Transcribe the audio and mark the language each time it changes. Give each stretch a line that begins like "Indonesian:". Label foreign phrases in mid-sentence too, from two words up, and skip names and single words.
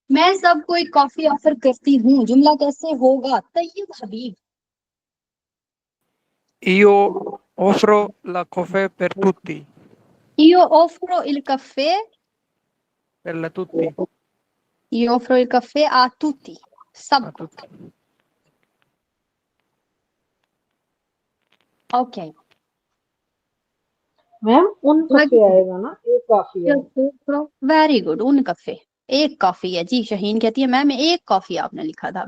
Hindi: मैं सबको एक कॉफी ऑफर करती हूँ, जुमला कैसे होगा? तैयब हबीब।
Italian: Io offro la caffè per tutti. Io offro il caffè. Per la tutti. Io offro il caffè a tutti, A
Hindi: सबको।
Italian: tutti.
Hindi: ओके। मैम
Italian: un caffè
Hindi: आएगा ना, एक काफी है।
English: very good,
Italian: un caffè.
Hindi: एक कॉफी है जी। शहीन कहती है मैम एक कॉफी आपने लिखा था।